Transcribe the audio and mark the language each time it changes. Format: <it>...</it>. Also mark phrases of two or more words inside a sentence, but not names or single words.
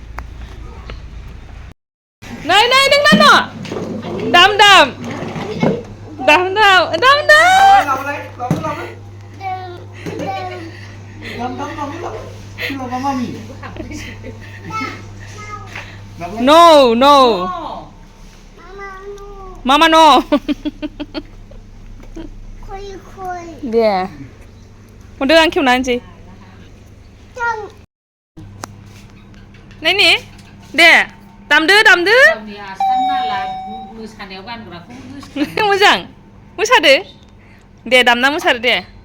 <brx>नै नै नोंना न' दाम दाम दाम दाम दाम दाम</brx> <en>no no mama no</en> <brx>dे हरदो आं खेवना होनोसै नायनि दे दामदो मोजां मोसादो दे दामना मोसादो दे</brx>